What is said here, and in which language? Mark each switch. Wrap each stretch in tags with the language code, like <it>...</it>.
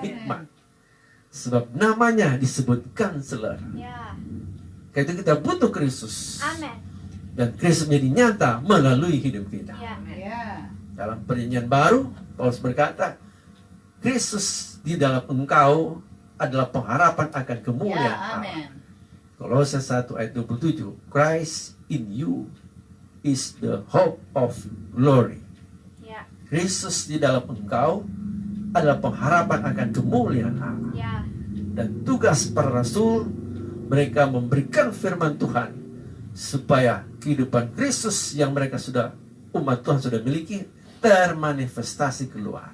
<id>hikmat. Sebab namanya disebut Counselor. Ya. Karena itu kita butuh Kristus. Amin. Dan Kristus menjadi nyata melalui hidup kita. Ya. Ya. Dalam perjanjian baru, Paulus berkata, Kristus di dalam engkau adalah pengharapan akan Ya, kemuliaan Allah. amin. Kolose 1 ayat 27,</id> <en>Christ in you is the hope of glory.</en> <id>Ya. Kristus di dalam engkau adalah pengharapan akan kemuliaan Allah. Ya. Dan tugas para rasul, mereka memberikan firman Tuhan supaya kehidupan Kristus yang mereka sudah, umat Tuhan sudah miliki, termanifestasi keluar,</id>